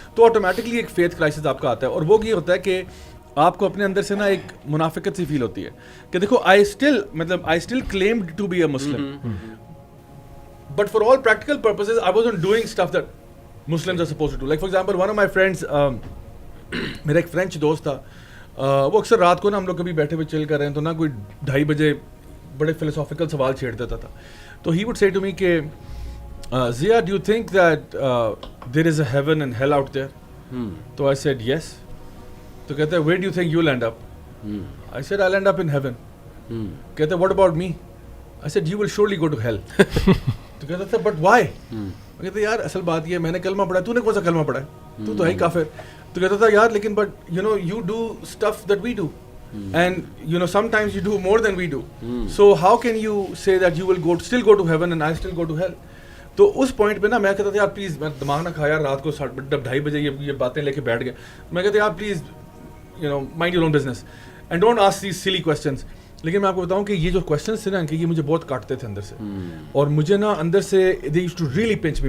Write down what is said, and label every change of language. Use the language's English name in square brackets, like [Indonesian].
[Urdu] تو آٹومیٹکلی ایک faith crisis آپ کا آتا ہے, اور وہ یہ ہوتا ہے کہ آپ کو اپنے اندر سے نا ایک منافقت سی فیل ہوتی ہے کہ دیکھو [English] I still claimed to be a Muslim, but for all practical purposes I wasn't doing stuff that Muslims are supposed to do. Like for example one of my friends, [Urdu] میرا ایک فرینچ دوست تھا, وہ اکثر رات کو نا ہم لوگ کبھی بیٹھے ہوئے چل کر رہے ہیں تو نا کوئی 2:30 بجے بڑے فلسافیکل سوال چھیڑ دیتا تھا. [English] تو he would say to me کہ Zia, do you think that there is a heaven and hell out there? تو I said yes. [Urdu] تو کہتا ہے [English] where do you think you'll end up? I said I'll end up in heaven. [Urdu] کہتا ہے [English] what about me? I said you will surely go to hell. [Urdu] تو کہتا تھا [English] But why. [Urdu] میں کہتا یار اصل بات یہ میں نے کلمہ پڑھا, تو نے کون سا کلمہ پڑھا ہے, تو ہے ہی کافر. تو کہتا تھا یار لیکن [English] But you know you do stuff that we do. And you know, sometimes you do more than we do. So how can you say that you will still go to heaven and I still go to hell? [Urdu] تو اس point پہ نا میں کہتا تھا یار please, میں دماغ نہ کھایا, رات کو 2:30 بجے یہ باتیں لے کے بیٹھ گئے. میں کہتا یار [English] Please you know mind your own business and don't ask these silly questions. [Urdu] لیکن میں آپ کو بتاؤں کہ یہ جو کویسچنس تھے نا کہ یہ مجھے بہت کاٹتے تھے اندر سے, اور مجھے نا اندر سے [English] They used to really punch me.